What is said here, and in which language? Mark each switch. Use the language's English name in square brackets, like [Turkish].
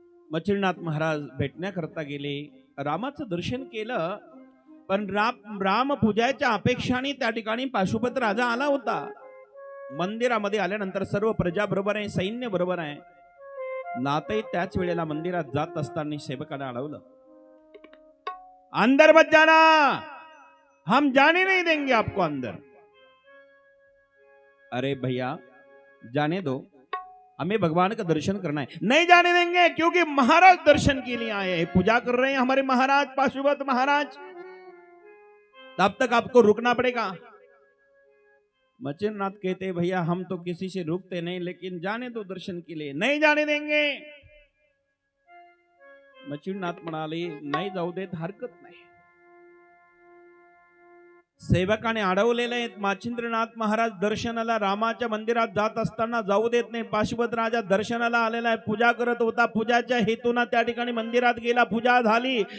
[Marathi] मच्छिंद्रनाथ महाराज भेटण्याकरता गेले, रामाचं दर्शन केलं, पण राम पूजाच्या अपेक्षाने त्या ठिकाणी पाशुपत राजा आला होता. मंदिरामध्ये आल्यानंतर सर्व प्रजा बरोबर आहे, सैन्य बरोबर आहे. नाथही त्याच वेळेला मंदिरात जात असताना सेवकाने अडवलं. [Hindi] अंदर मत जाना, हम जाने नहीं देंगे आपको अंदर. अरे भैया जाने दो, हमें भगवान का दर्शन करना है. नहीं जाने देंगे क्योंकि महाराज दर्शन के लिए आए हैं, पूजा कर रहे हैं हमारे महाराज पाशुपत महाराज, तब तक आपको रुकना पड़ेगा. मचिंद्रनाथ कहते भैया हम तो किसी से रुकते नहीं, लेकिन जाने दो दर्शन के लिए. नहीं जाने देंगे. [Marathi] मचिंद्रनाथ म्हणाले नाही जाऊ देत, हरकत नाही. सेवकाने अडवलेले आहेत. मचिंद्रनाथ महाराज दर्शनाला रामाच्या मंदिरात जात असताना जाऊ देत नाही. पाशुपत राजा दर्शनाला आलेला आहे, पूजा करत होता. पूजाच्या हेतून त्या ठिकाणी मंदिरात गेला, पूजा झाली.